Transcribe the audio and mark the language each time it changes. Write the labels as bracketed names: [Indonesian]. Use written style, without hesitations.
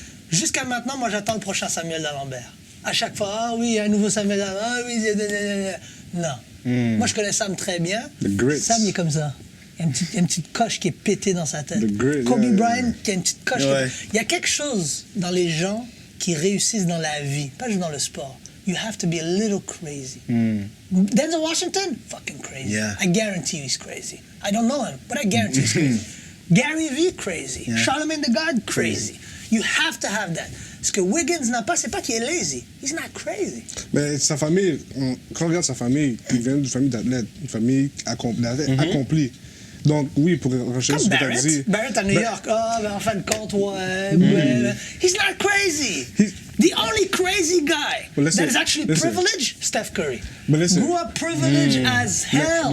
[French] Jusqu'à maintenant, moi, j'attends le prochain Samuel Dalembert. À chaque fois, ah oui, il y a un nouveau Samuel Dalembert, ah oui, non. Moi, je connais Sam très bien. Sam, il est comme ça. Il y a une petite coche qui est pétée dans sa tête. Kobe Bryant, qui a une petite coche. Il y a quelque chose dans les gens qui réussissent dans la vie, pas juste dans le sport. [English] You have to be a little crazy. Denzel Washington, fucking crazy. Yeah. I guarantee he's crazy. I don't know him, but I guarantee he's crazy. Gary Vee, crazy. Yeah. Charlemagne the God, crazy. You have to have that. [French] Ce que Wiggins n'a pas, c'est pas qu'il est lazy. [English] He's not crazy. [French] Mais sa famille, quand on regarde sa famille, il vient d'une famille d'athlètes, une famille accomplie. Donc, oui, pour rechercher ce que tu as dit. Barrett à New York, en fin de compte, [English] he's not crazy. The only crazy guy that is actually privileged, Steph Curry. Grew up privileged as hell.